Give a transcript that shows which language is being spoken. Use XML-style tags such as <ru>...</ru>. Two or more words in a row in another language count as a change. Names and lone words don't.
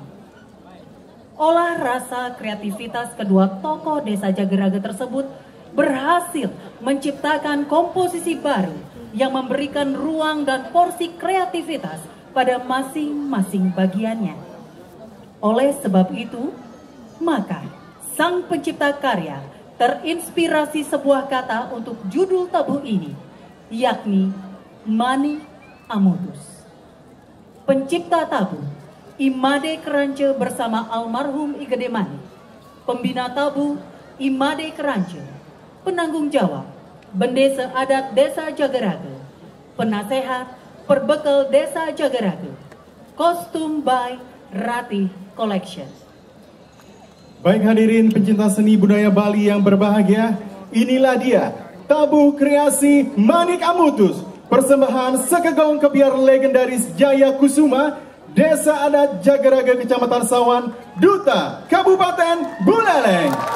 <id>Olah rasa kreativitas kedua tokoh desa Jageraga tersebut berhasil menciptakan komposisi baru yang memberikan ruang dan porsi kreativitas pada masing-masing bagiannya. Oleh sebab itu, maka sang pencipta karya terinspirasi sebuah kata untuk judul tabuh ini, yakni Manik Amutus. Pencipta tabuh Imade Kerance bersama almarhum I Gede Manik. Pembina tabuh Imade Kerance. Penanggung jawab Bendesa Adat Desa Jageraga. Penasehat Perbekal Desa Jageraga. Kostum by Ratih Collection. Baik hadirin pencinta seni budaya Bali yang berbahagia, inilah dia tabuh kreasi Manik Amutus, persembahan Sekegong Kebiar legendaris Jaya Kusuma, Desa Adat Jageraga, Kecamatan Sawan, Duta, Kabupaten Buleleng.</id>